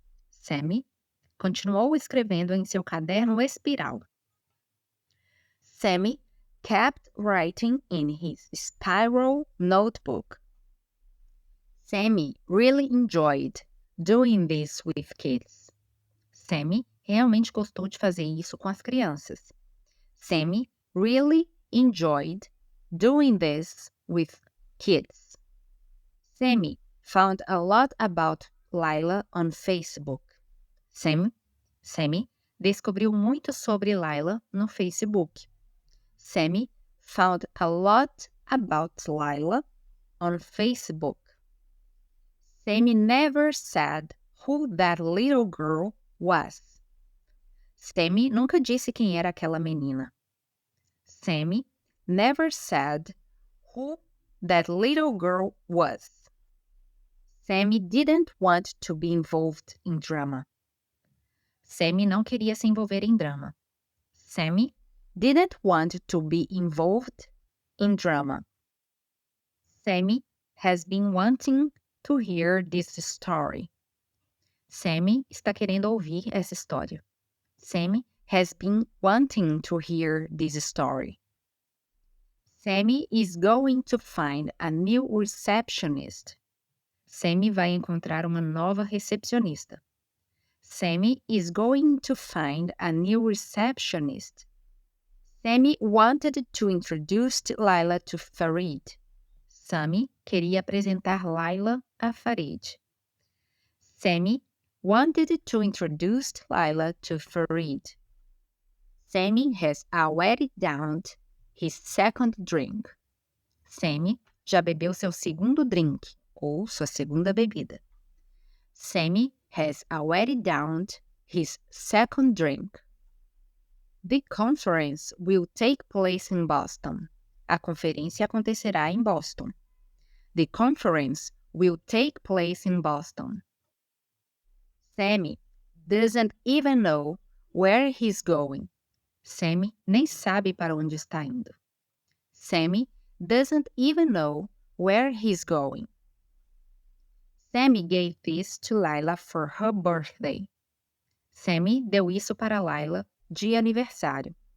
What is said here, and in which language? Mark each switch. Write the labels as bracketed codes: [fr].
[pt] Sammy continuou escrevendo em seu caderno espiral. [en] Sammy kept writing in his spiral notebook. Sammy really enjoyed doing this with kids. [pt] Sammy realmente gostou de fazer isso com as crianças. [en] Sammy really enjoyed doing this with kids. Sammy found a lot about Lila on Facebook. [pt] Sammy descobriu muito sobre Lila no Facebook. [en] Sammy found a lot about Lila on Facebook. Sammy never said who that little girl was. [pt] Sammy nunca disse quem era aquela menina. [en] Sammy never said who that little girl was. Sammy didn't want to be involved in drama. [pt] Sammy não queria se envolver em drama. [en] Sammy didn't want to be involved in drama. Sammy has been wanting to hear this story. [pt] Sammy está querendo ouvir essa história. [en] Sammy has been wanting to hear this story. Sammy is going to find a new receptionist. [pt] Sammy vai encontrar uma nova recepcionista. [en] Sammy is going to find a new receptionist. Sammy wanted to introduce Lila to Farid. [pt] Sammy queria apresentar Lila a Farid. [en] Sammy wanted to introduce Lila to Farid. Sammy has already downed his second drink. [pt] Sammy já bebeu seu segundo drink, ou sua segunda bebida. [en] Sammy has already downed his second drink. The conference will take place in Boston. [pt] A conferência acontecerá em Boston. [en] The conference will take place in Boston. Sammy doesn't even know where he's going. [pt] Sammy nem sabe para onde está indo. [en] Sammy doesn't even know where he's going. Sammy gave this to Lila for her birthday. [pt] Sammy deu isso para Lila de aniversário.